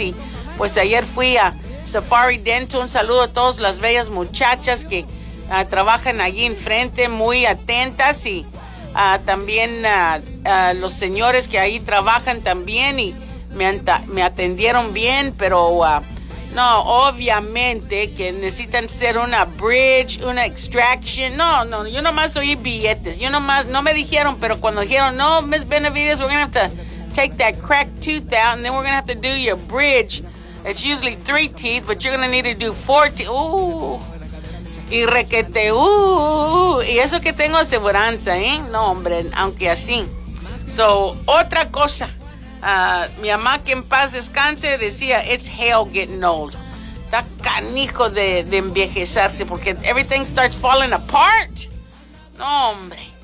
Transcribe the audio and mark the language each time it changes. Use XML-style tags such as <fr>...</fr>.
<es>Y pues ayer fui a Safari Dental. Un saludo a todas las bellas muchachas que trabajan allí enfrente, muy atentas. Y también los señores que ahí trabajan también y me atendieron bien, pero no, obviamente que necesitan hacer una bridge, una extraction. No, yo nomás oí billetes. Yo nomás, no me dijeron, pero cuando dijeron, no,</es> <en>Miss Benavides, we're going to have to take that cracked tooth out and then we're going to have to do your bridge. It's usually 3 teeth, but you're going to need to do 4 teeth.</en> <es>Y requete, y eso que tengo aseguranza, ¿eh? No, hombre, aunque así. So, otra cosa. Mi mamá, que en paz descanse, decía,</es> <en>it's hell getting old.</en> <es>Está canijo de envejecerse, porque</es> <en>everything starts falling apart.</en> <es>No, hombre.</es>